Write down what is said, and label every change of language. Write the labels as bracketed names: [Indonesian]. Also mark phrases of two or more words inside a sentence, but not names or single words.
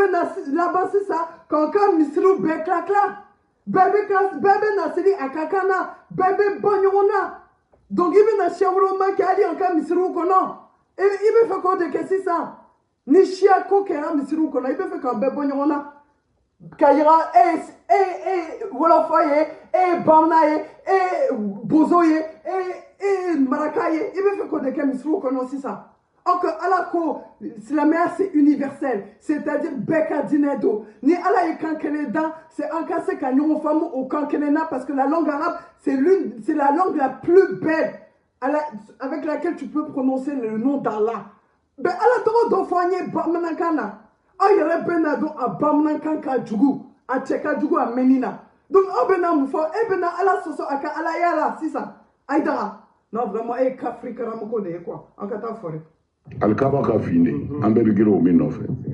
[Bambara] bɛ na laban sisan k'aw ka misiriw bɛɛ tila tila bɛɛ bɛ na seli a ka kan na bɛɛ bɛ bɔ ɲɔgɔn na donc i bɛ na siya woloma kɛ hali an ka misiriw kɔnɔ i bɛ fɛ k'o de kɛ sisan ni siya ko kɛra misiriw kɔnɔ i bɛ fɛ k'an bɛɛ bɔ ɲɔgɔn na ka yira e wolofa ye e ye bamanan ye e ye bozo ye e ye maraka ye i bɛ fɛ k'o de kɛ misiriw kɔnɔ sisan [French] or que [Bambara] ala ko silamɛya [French] c'est universel c'est-à-dire [Bambara] bɛɛ ka diinɛ don ni ala ye kan kelen dan c'est an ka se ka ɲɔgɔn faamu o kan kelen na [French] parce que la langue arabe c'est la langue la plus belle avec laquelle tu peux prononcer le nom d'Allah [Bambara] mais ala tɔgɔ dɔ fɔ an ye bamanankan na aw yɛrɛ bɛ na dɔn a bamanankan ka jugu a cɛ ka jugu a mɛnni na donc aw bɛ na mun fɔ e bɛ na ala sɔsɔ a ka alaya la sisan Aidara [French] non vraiment [Bambara] e ye kafiri karamɔgɔ de ye quoi an ka taa fɔri alikaba ka fin de an bɛɛ bɛ girin o min nɔfɛ